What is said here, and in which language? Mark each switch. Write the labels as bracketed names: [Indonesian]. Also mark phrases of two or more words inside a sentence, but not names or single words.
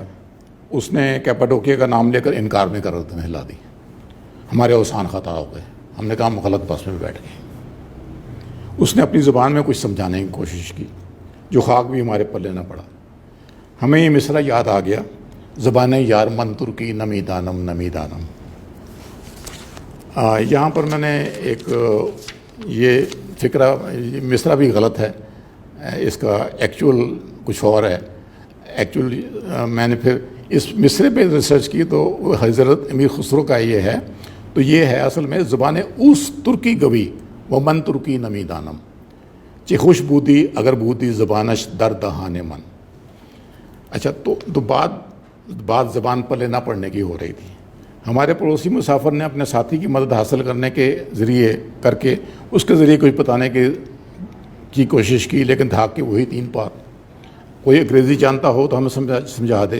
[Urdu] اس نے کیپاڈوکیا کا نام لے کر انکار میں گردن ہلا دی. ہمارے اوسان خطا ہو گئے. ہم نے کہا ہم غلط بس میں بیٹھ گئے. اس نے اپنی زبان میں کچھ سمجھانے کی کوشش کی، جو خاک بھی ہمارے پلے نہ پڑا. ہمیں یہ مصرع یاد آ گیا، [Persian] زبان یار من ترکی نمی دانم نمی دانم. [Urdu] یہاں پر میں نے ایک یہ فقرہ، مصرع بھی غلط ہے، اس کا ایکچول کچھ اور ہے. ایکچولی میں نے پھر اس مصرے پہ ریسرچ کی تو حضرت امیر خسرو کا یہ ہے. تو یہ ہے اصل میں [Persian] زبان اوس ترکی گوی و من ترکی نمی دانم چی خوش بودی اگر بودی زبانش در دہان من. [Urdu] اچھا، تو بات زبان پلے نہ پڑنے کی ہو رہی تھی. ہمارے پڑوسی مسافر نے اپنے ساتھی کی مدد حاصل کرنے کے ذریعے کر کے اس کے ذریعے کچھ بتانے کی کوشش کی، لیکن دھاگ کے وہی 3 بات. کوئی انگریزی جانتا ہو تو ہمیں سمجھا دے.